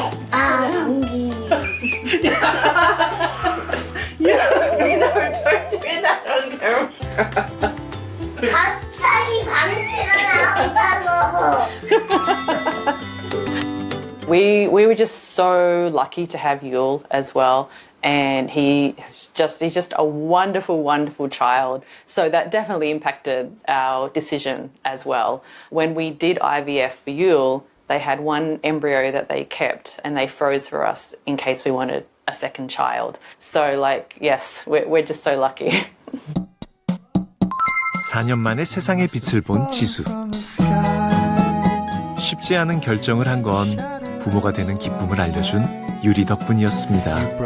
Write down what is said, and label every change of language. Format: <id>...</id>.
<ko>아, 감기. 갑자기 방귀가 나온다고.</ko> <en>We were just so lucky to have Yule as well. And he's just a wonderful, wonderful child. So that definitely impacted our decision as well. When we did IVF for Yule, they had one embryo that they kept and they froze for us in case we wanted a second child. So yes, we're just so lucky.</en> <ko>4년 만에 세상의 빛을 본 지수. 쉽지 않은 결정을 한 건 부모가 되는 기쁨을 알려준 유리 덕분이었습니다.</ko>